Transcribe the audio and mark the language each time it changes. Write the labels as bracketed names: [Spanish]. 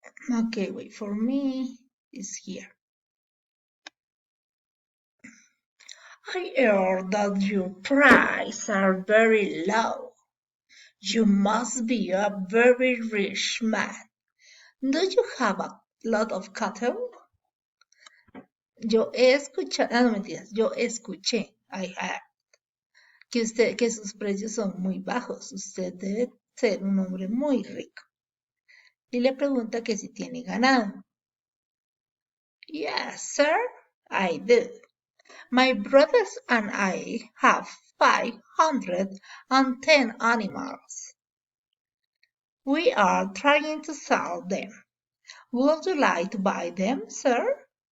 [English] Okay, wait for me. Is here. I heard that your prices are very low. You must be a very rich man. Do you have a lot of cattle? [Spanish] Yo escuché, no mentiras, yo escuché, [English] I heard, [Spanish] que sus precios son muy bajos. Usted debe ser un hombre muy rico. Y le pregunta que si tiene ganado. [English] Yes, sir, I do. My brothers and I have 510 animals. We are trying to sell them. Would you like to buy them, sir?